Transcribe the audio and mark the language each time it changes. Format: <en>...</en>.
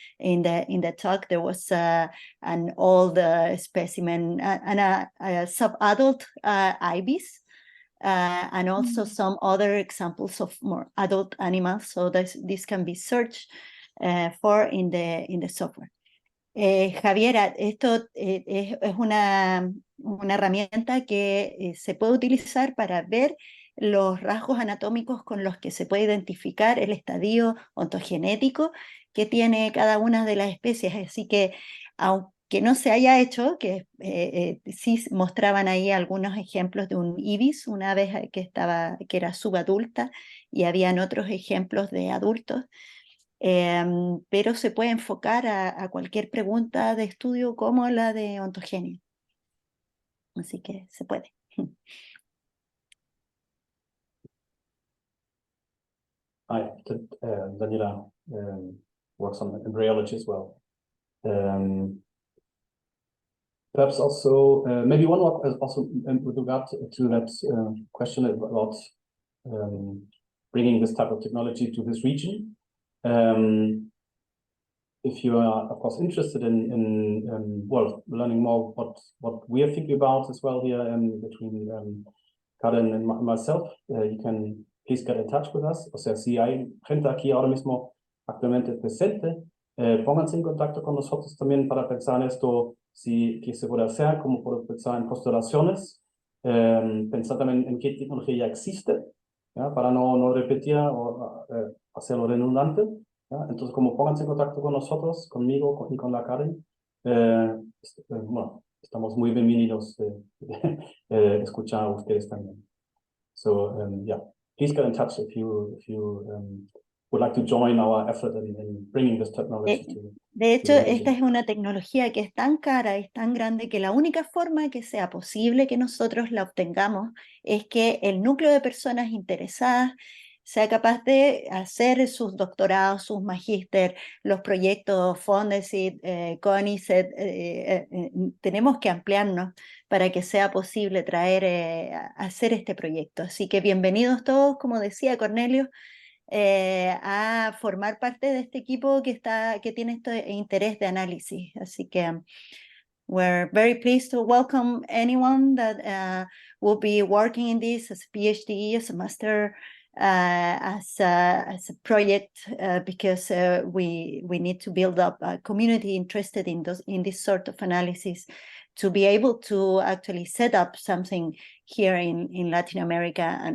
<en>In the talk, there was an old specimen and a sub-adult ibis. And also some other examples of more adult animals. So this can be searched for in the software.</en> <es>Javiera, esto es una herramienta que se puede utilizar para ver los rasgos anatómicos con los que se puede identificar el estadio ontogenético que tiene cada una de las especies. Así que, aunque no se haya hecho, que sí mostraban ahí algunos ejemplos de un ibis, una ave que era subadulta, y habían otros ejemplos de adultos. Pero se puede enfocar a cualquier pregunta de estudio como la de ontogenia. Así que se puede.</es> <en>Daniela works on embryology as well. Perhaps also, maybe one more also with regard to that question about bringing this type of technology to this region. If you are, of course, interested in well, learning more what we are thinking about as well here between Karen and myself, you can please get in touch with us.</en> <es>O sea, si hay gente aquí ahora mismo actualmente presente, pónganse en contacto con nosotros también para pensar en esto, si qué se puede hacer, cómo puede pensar en postulaciones, pensar también en qué tecnología ya existe, ¿ya? Para no repetir o hacerlo redundante. ¿Ya? Entonces, como pónganse en contacto con nosotros, conmigo y con la Karen, bueno, estamos muy bienvenidos de escuchar a ustedes también.</es> <en>So, yeah, please get in touch if you would like to join our effort in bringing this technology to.</en> <es>De hecho, esta es una tecnología que es tan cara, es tan grande, que la única forma que sea posible que nosotros la obtengamos es que el núcleo de personas interesadas sea capaz de hacer sus doctorados, sus magíster, los proyectos Fondesit, CONICET. Tenemos que ampliarnos para que sea posible hacer este proyecto. Así que bienvenidos todos, como decía Kornelius, a formar parte de este equipo que tiene este interés de análisis. Así que</es> <en>we're very pleased to welcome anyone that will be working in this as a PhD, as a master, as a project, because we need to build up a community interested in this sort of analysis to be able to actually set up something here in Latin America.</en>